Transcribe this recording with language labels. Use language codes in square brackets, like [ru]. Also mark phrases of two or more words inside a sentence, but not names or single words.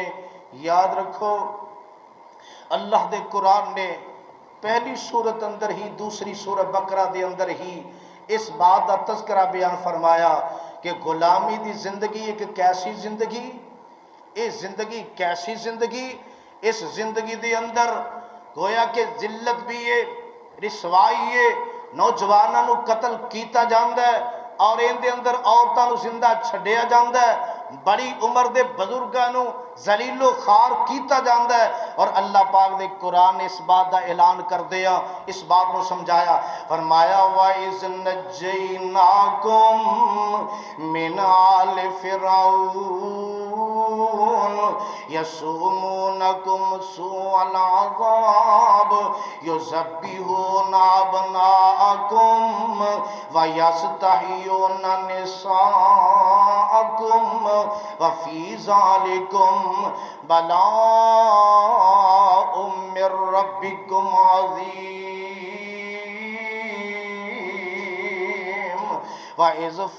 [pa] یاد رکھو اللہ دے قرآن نے پہلی سورت اندر ہی دوسری سورت بقرہ دے اندر ہی اس [ur] بات کا تذکرہ بیان فرمایا [pa] کہ غلامی دی زندگی ایک کیسی زندگی، اس زندگی کیسی زندگی، اس زندگی دے اندر گویا کہ ذلت بھی ہے، رسوائی ہے، نوجوانوں نو قتل کیتا جاندا ہے اور ان دے اندر عورتاں نو زندہ چھڈیا جاندا ہے، بڑی عمر دے بزرگاں نو ذلیل و خوار کیتا جاندا ہے۔ [ur] اور اللہ پاک نے قرآن نے اس بات کا اعلان کر دیا، اس بات کو سمجھایا، فرمایا [ar] وَإِذْ نَجَّيْنَاكُمْ مِنْ آلِ فِرْعَوْنَ يَسُومُونَكُمْ سُوءَ الْعَذَابِ يُذَبِّحُونَ أَبْنَاءَكُمْ وَيَسْتَحْيُونَ نِسَاءَكُمْ وَفِي ذَلِكُمْ بَلَاءٌ مِّن رَّبِّكُمْ عَظِيمٌ وَإِذْ